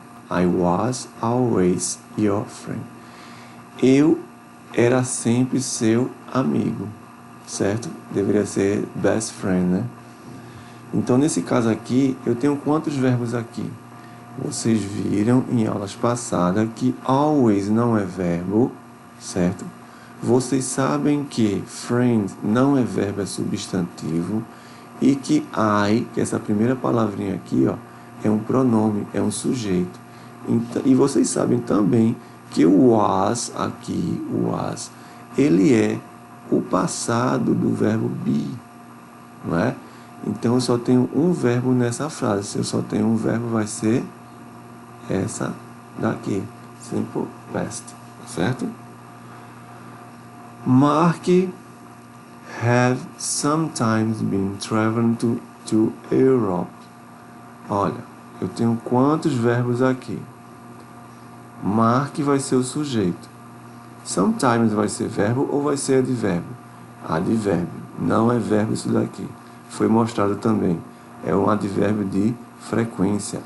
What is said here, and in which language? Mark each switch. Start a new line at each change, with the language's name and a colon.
English: I was always your friend.
Portuguese: Eu era sempre seu amigo, certo? Deveria ser best friend, né? Então, nesse caso aqui, eu tenho quantos verbos aqui? Vocês viram em aulas passadas que always não é verbo, certo? Vocês sabem que friend não é verbo, é substantivo. E que I, que é essa primeira palavrinha aqui, ó, é um pronome, é um sujeito. Então, e vocês sabem também que o was aqui, o was, ele é o passado do verbo be, não é? Então, eu só tenho um verbo nessa frase. Se eu só tenho um verbo, vai ser essa daqui, simple past, certo?
English: Mark have sometimes been traveling to Europe.
Portuguese: Olha, eu tenho quantos verbos aqui? Mark vai ser o sujeito. Sometimes vai ser verbo ou vai ser advérbio? Advérbio. Não é verbo isso daqui. Foi mostrado também. É um advérbio de frequência.